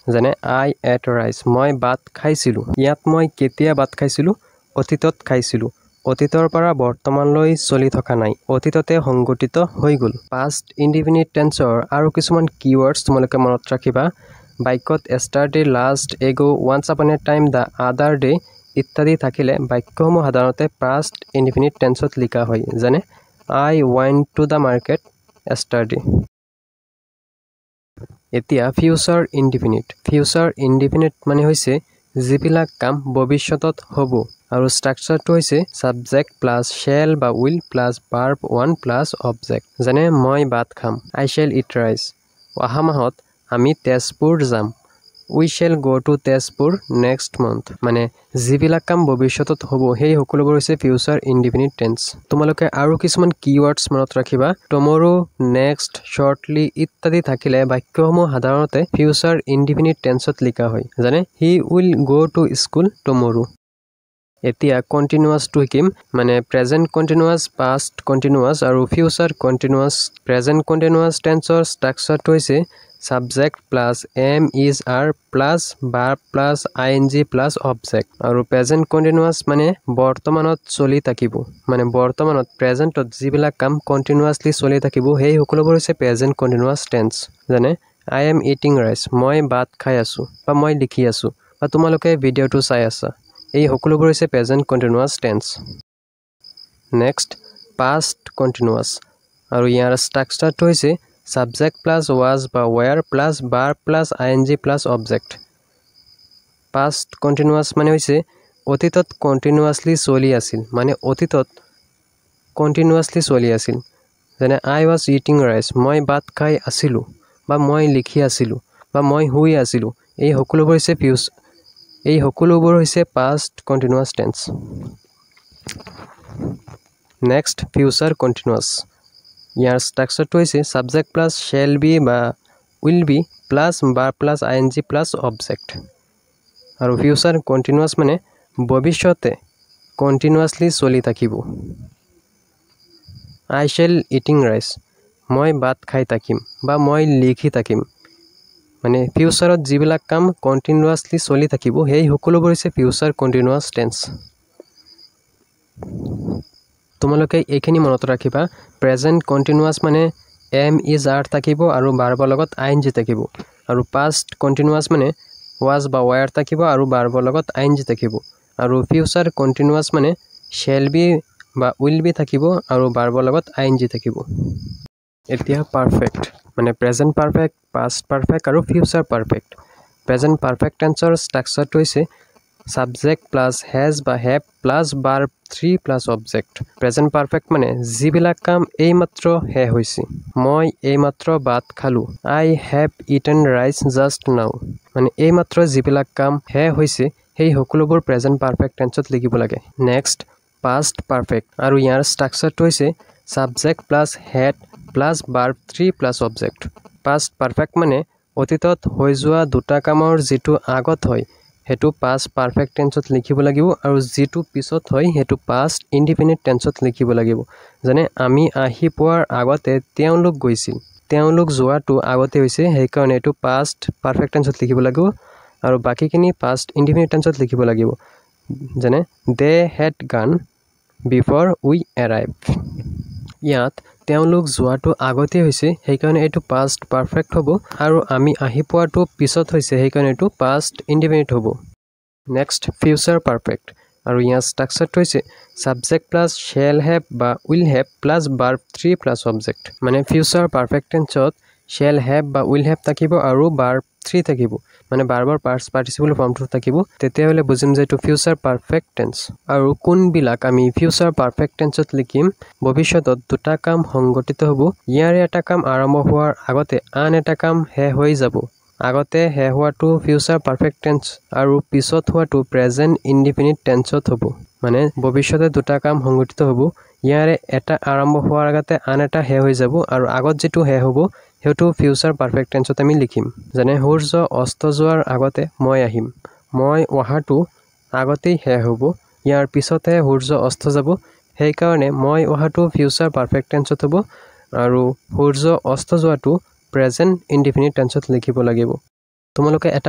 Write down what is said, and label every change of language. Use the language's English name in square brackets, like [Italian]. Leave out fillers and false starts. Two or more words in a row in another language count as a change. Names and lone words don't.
[Assamese] যেনে [English] I ate rice [Assamese] মই ভাত খাইছিলো ইয়াত মই কেতিয়া ভাত খাইছিলো অতীতত খাইছিলো অতীতৰ পৰা বৰ্তমানলৈ চলি থকা নাই অতীততে সংগঠিত হৈ গল [English] past indefinite tense [Assamese] আৰু কিছুমান কিৱৰ্ডছ তোমালোকে মনত ৰাখিবা বাক্যত [English] yesterday last ago once upon a time the other day [Assamese] ইত্যাদি থাকিলে বাক্যসমূহ সাধাৰণতে [English] past indefinite tenseত [Assamese] লিখা হয় যেনে [English] I went to the market yesterday [Assamese] এতিয়া [English] future indefinite [Assamese] মানে হৈছে যিবিলাক কাম ভৱিষ্যতত হ'ব আৰু ষ্ট্ৰাকচাৰটো হৈছে [English] subject plus shall [Assamese] বা [English] will plus verb 1 plus object [Assamese] যেনে মই ভাত খাম [English] I shall eat rice [Assamese] অহা মাহত আমি তেজপুৰ যাম [English] we shall go to তেজপুৰ next month [Assamese] মানে যিবিলাক কাম ভৱিষ্যতত হ'ব সেই সকলোবোৰ হৈছে [English] future indefinite tense [Assamese] তোমালোকে আৰু কিছুমান keywords মনত ৰাখিবা [English] tomorrow next shortly [Assamese] ইত্যাদি থাকিলে বাক্যসমূহ সাধাৰণতে [English] future indefinite tenseত [Assamese] লিখা হয় যেনে [English] he will go to school tomorrow [Assamese] এতিয়া [English] continuous to [Assamese] শিকিম মানে [English] present continuous past continuous আৰু future continuous present continuous tenseৰ [Assamese] ষ্ট্ৰাকচাৰটো হৈছে [English] subject plus am is are plus verb plus ing plus object [Assamese] আৰু [English] present continuous [Assamese] মানে বৰ্তমানত চলি থাকিব মানে বৰ্তমানত presentত যিবিলাক কাম continuously চলি থাকিব সেই সকলোবোৰ হৈছে [English] present continuous tense [Assamese] যেনে [English] I am eating rice [Assamese] মই ভাত খাই আছো বা মই লিখি আছো বা তোমালোকে ভিডিওটো চাই আছা এই সকলোবোৰ হৈছে [English] present continuous tense next past continuous [Assamese] আৰু ইয়াৰ ষ্ট্ৰাকচাৰটো হৈছে [English] subject plus was [Assamese] বা [English] were plus verb plus ing plus object past continuous [Assamese] মানে হৈছে অতীতত continuously চলি আছিল মানে অতীতত continuously চলি আছিল যেনে [English] I was eating rice [Assamese] মই ভাত খাই আছিলো বা মই লিখি আছিলো বা মই শুই আছিলো এই সকলোবোৰ হৈছে [English] past continuous tense next future continuous [Assamese] ইয়াৰ ষ্ট্ৰাকচাৰটো হৈছে [English] subject plus shall be [Assamese] বা [English] will be plus verb plus ing plus object [Assamese] আৰু [English] future continuous [Assamese] মানে ভৱিষ্যতে continuously চলি থাকিব [English] I shall eating rice [Assamese] মই ভাত খাই থাকিম বা মই লিখি থাকিম মানে ফিউচাৰত যিবিলাক কাম continuously চলি থাকিব সেই সকলোবোৰ হৈছে [English] future continuous tense [Assamese] তোমালোকে এইখিনি মনত ৰাখিবা [English] present continuous [Assamese] মানে [English] am is are [Assamese] থাকিব আৰু verb লগত ing থাকিব আৰু [English] past continuous [Assamese] মানে was বা were থাকিব আৰু verb লগত ing থাকিব আৰু [English] future continuous [Assamese] মানে [English] shall be [Assamese] বা [English] will be [Assamese] থাকিব আৰু verb লগত ing থাকিব এতিয়া perfect মানে [English] present perfect past perfect [Assamese] আৰু [English] future perfect present perfect tenseৰ [Assamese] ষ্ট্ৰাকচাৰটো হৈছে [English] subject plus has [Assamese] বা [English] have plus verb 3 plus object present perfect [Assamese] মানে যিবিলাক কাম এইমাত্ৰ শেষ হৈছে মই এইমাত্ৰ ভাত খালো [English] I have eaten rice just now [Assamese] মানে এইমাত্ৰ যিবিলাক কাম শেষ হৈছে সেই সকলোবোৰ [English] present perfect tenseত [Assamese] লিখিব লাগে [English] next past perfect [Assamese] আৰু ইয়াৰ ষ্ট্ৰাকচাৰটো হৈছে [English] subject plus had plus verb 3 plus object past perfect [Assamese] মানে অতীতত হৈ যোৱা দুটা কামৰ যেটো আগত হয় হেতু [English] past perfect tenseত [Assamese] লিখিব লাগিব আৰু যেটো পিছত হয় হেতু [English] past indefinite tenseত [Assamese] লিখিব লাগিব যেনে আমি আহি পোৱাৰ আগতে তেওঁলোক গৈছিল তেওঁলোক যোৱাটো আগতে হৈছে সেই কাৰণে এটো [English] past perfect tenseত [Assamese] লিখিব লাগিব আৰু বাকিখিনি [English] past indefinite tenseত [Assamese] লিখিব লাগিব যেনে [English] they had gone before we arrived [Assamese] ইয়াত তেওঁলোক যোৱাটো আগতে হৈছে সেই কাৰণে এটো [English] past perfect [Assamese] হ'ব আৰু আমি আহি পোৱাটো পিছত হৈছে সেই কাৰণে এটো [English] past indefinite [Assamese] হ'ব [English] next future perfect [Assamese] আৰু ইয়াৰ ষ্ট্ৰাকচাৰটো হৈছে [English] subject plus shall have [Assamese] বা [English] will have plus verb 3 plus object [Assamese] মানে [English] future perfect tenseত [Assamese] shall have বা [English] will have [Assamese] থাকিব আৰু verb 3 থাকিব মানে verber [English] past participle formটো [Assamese] থাকিব তেতিয়া হলে বুজিম যে এটো future perfect tense আৰু কোনবিলাক আমি [English] future perfect tenseত [Assamese] লিখিম ভৱিষ্যতত দুটা কাম সংগঠিত হ'ব ইয়াৰে এটা কাম আৰম্ভ হোৱাৰ আগতে আন এটা কাম শেষ হৈ যাব আগতে শেষ হোৱাটো [English] future perfect tense [Assamese] আৰু পিছত হোৱাটো [English] present indefinite tenseত [Assamese] হ'ব মানে ভৱিষ্যতে দুটা কাম সংগঠিত হ'ব ইয়াৰে এটা আৰম্ভ হোৱাৰ আগতে আন এটা শেষ হৈ যাব আৰু আগত যেটো শেষ হ'ব হেতু [English] future perfect tenseত [Assamese] আমি লিখিম যেনে সূৰ্য অস্ত যোৱাৰ আগতে মই আহিম মই অহাটো আগতেই শেষ হ'ব ইয়াৰ পিছতে সূৰ্য অস্ত যাব সেই কাৰণে মই অহাটো [English] future perfect tense [Assamese] হ'ব আৰু সূৰ্য অস্ত যোৱাটো [English] present indefinite tense [Assamese] লিখিব লাগিব তোমালোকে এটা